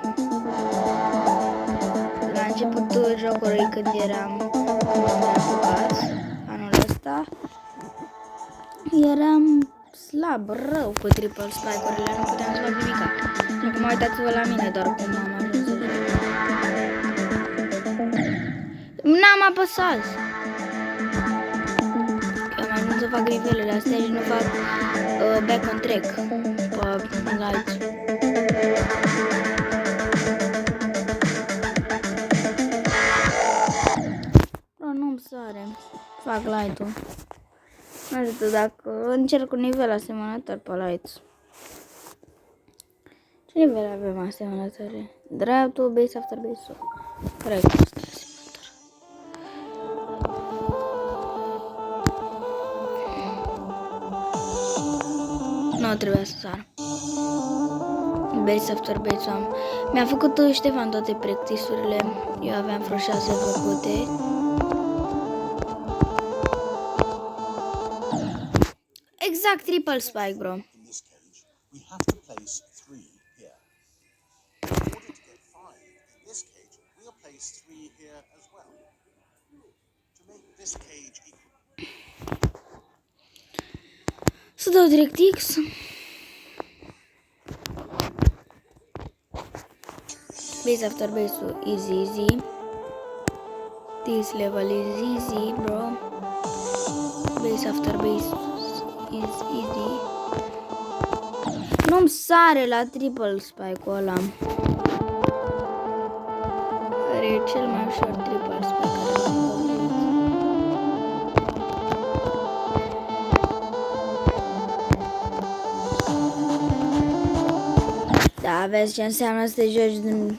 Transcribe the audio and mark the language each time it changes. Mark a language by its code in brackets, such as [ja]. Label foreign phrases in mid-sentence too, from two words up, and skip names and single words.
[ro] La începutul jocului când eram apucați, anul ăsta, eram slab, rău cu [en] triple spike-urile, [ro] nu puteam să fac nimica. Acum uitați-vă la mine doar cum am ajuns să joc. N-am apăsat! Eu am ajuns să fac nivelele astea și nu fac [en] back on track [ro] pe light. Bro, nu-mi sare. Fac light-ul. Nu știu dacă încerc un nivel asemănător pe light. Ce nivel avem asemănătoare? Draftul, base after base-ul. Corect, asta e asemănător. Nu trebuia să sar. Base after base-ul am. Mi-a făcut Ștefan toate practice-urile. Eu aveam vreo 6 făcute. Exact [en] triple spike, [ro] bro. Să dau direct X. [en] Base after base-ul is easy. This level is easy, bro. Base after base is easy. [ro] Nu-mi sare la [en] triple spike-ul [ro] ăla. Care e cel mai ușor [en] triple spike [ro] care l-am văzut. Da, vezi ce înseamnă să te joci din...